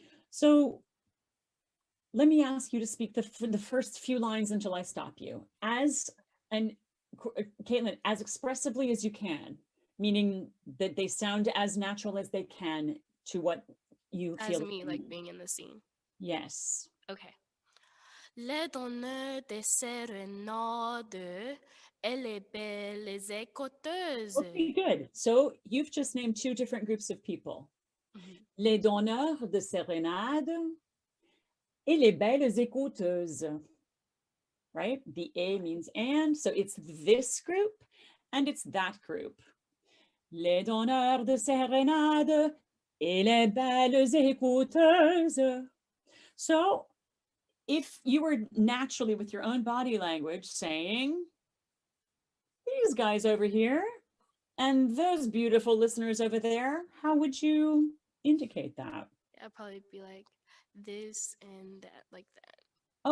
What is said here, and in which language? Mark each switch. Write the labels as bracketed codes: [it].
[en] So let me ask you to speak the first few lines until I stop you. Caitlin, as expressively as you can, meaning that they sound as natural as they can to what you As feel. me, like being in the scene. Yes. Okay. [fr] Les donneurs des sérénades et les belles écouteuses. [en] Okay, good. So you've just named two different groups of people. Mhm. [fr] Les donneurs de sérénade et les belles écouteuses. [en] Right? The A means and, so it's this group and it's that group. [fr] Les donneurs de sérénade et les belles écouteuses. [en] So if you were naturally with your own body language saying, these guys over here and those beautiful listeners over there, how would you indicate that? I'd probably be like this and that, like that.